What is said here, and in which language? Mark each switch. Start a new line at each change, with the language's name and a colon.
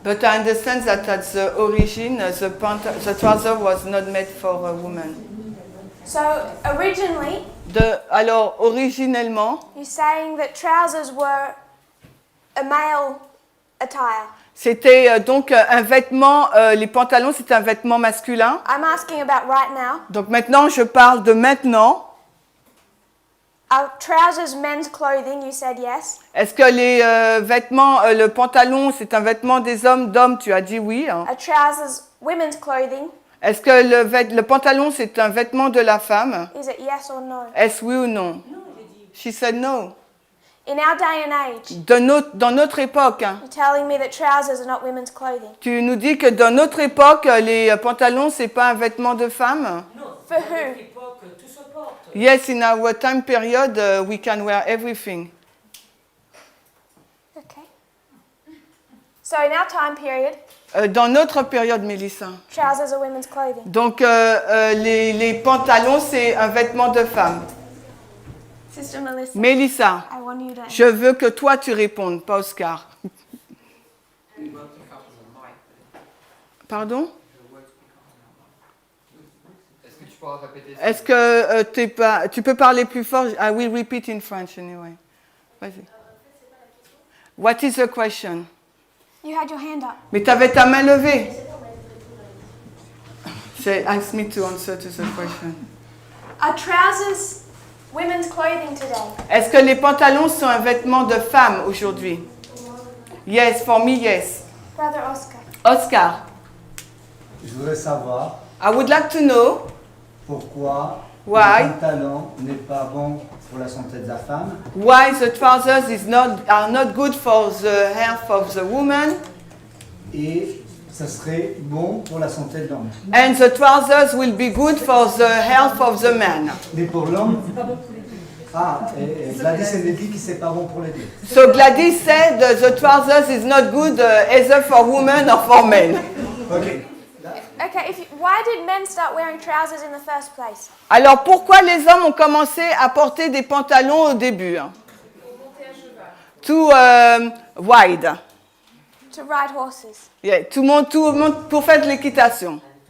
English: But I understand that at the origin, the trouser was not made for a woman. So originally,
French: Alors, originellement,
English: you're saying that trousers were a male attire.
French: c'était donc un vêtement, les pantalons, c'est un vêtement masculin.
English: I'm asking about right now.
French: Donc maintenant, je parle de maintenant.
English: Are trousers men's clothing? You said yes.
French: Est-ce que les vêtements, le pantalon, c'est un vêtement des hommes, d'hommes? Tu as dit oui. Hein.
English: Are trousers women's clothing?
French: Est-ce que le pantalon, c'est un vêtement de la femme?
English: Is it yes or no?
French: Est-ce oui ou non?
English: She said no. In our day and age,
French: Dans notre époque, hein,
English: you're telling me that trousers are not women's clothing.
French: tu nous dis que dans notre époque, les pantalons, c'est pas un vêtement de femme?
English: For who? Yes, in our time period, we can wear everything. Okay. So in our time period,
French: Dans notre période, Mélissa.
English: trousers are women's clothing.
French: Donc, les pantalons, c'est un vêtement de femme.
English: Sister Melissa,
French: Mélissa,
English: I want you to.
French: je veux que toi, tu répondes, pas Oscar. Pardon? Est-ce que tu pourras répéter ça? Est-ce que tu peux parler plus fort?
English: I will repeat in French anyway.
French: Vas-y.
English: What is the question? You had your hand up.
French: Mais tu avais ta main levée.
English: Ask me to answer to the question. Are trousers women's clothing today?
French: Est-ce que les pantalons sont un vêtement de femme aujourd'hui?
English: Yes, for me, yes. Brother Oscar. Oscar,
French: Je voudrais savoir
English: I would like to know
French: pourquoi
English: Why?
French: le pantalon n'est pas bon pour la santé de la femme
English: why the trousers are not good for the health of the woman
French: et ça serait bon pour la santé de l'homme.
English: and the trousers will be good for the health of the man.
French: Mais pour l'homme, et Gladys elle dit que c'est pas bon pour les deux.
English: So Gladys said the trousers is not good either for women or for men. Ok. Okay, why did men start wearing trousers in the first place?
French: Alors pourquoi les hommes ont commencé à porter des pantalons au début? Hein?
English: To ride. To ride horses.
French: Yeah, tout le monde pour faire de l'équitation.